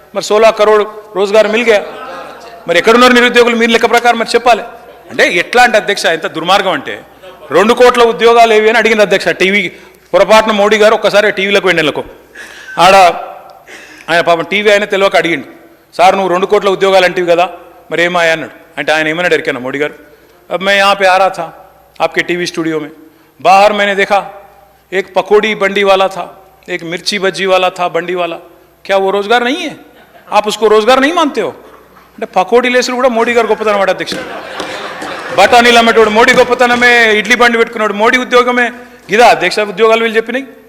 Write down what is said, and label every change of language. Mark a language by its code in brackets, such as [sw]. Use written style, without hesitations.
[te] మరి [hi] 16 కరోడ్ రోజ్గార్ మిల్గా. [te] మరి ఎక్కడున్నారు నిరుద్యోగులు మీరు లెక్క ప్రకారం మరి చెప్పాలి. అంటే ఎట్లా అంటే అధ్యక్ష, ఎంత దుర్మార్గం అంటే 2 కోట్ల ఉద్యోగాలు ఏవి అని అడిగింది అధ్యక్ష. టీవీ పొరపాటున మోడీ గారు ఒక్కసారి టీవీలకు వెళ్ళకు ఆడ ఆయన పాపం టీవీ ఆయన తెలియక అడిగిండు, సార్ నువ్వు 2 కోట్ల ఉద్యోగాలు అంటివి కదా మరి ఏమాయా అన్నాడు. అంటే ఆయన ఏమన్నాడు ఎరికన్నా మోడీ గారు, [hi] अब मैं यहाँ पे आ रहा था आपके टीवी स्टूडियो में, बाहर मैंने देखा एक पकौड़ी बंडी वाला था, एक मिर्ची बज्जी वाला था बंडी वाला, क्या वो रोजगार नहीं है? आप उसको रोजगार नहीं मानते हो? [te] అంటే పకోడీ లేసులు కూడా మోడీ గారు గొప్పతనం అన్నమాట అధ్యక్ష. బఠానీలు అమ్మేటోడు మోడీ గొప్పతనమే, ఇడ్లీ బండి పెట్టుకున్నాడు మోడీ ఉద్యోగమే. ఇదా అధ్యక్ష ఉద్యోగాలు వీళ్ళు చెప్పినాయి?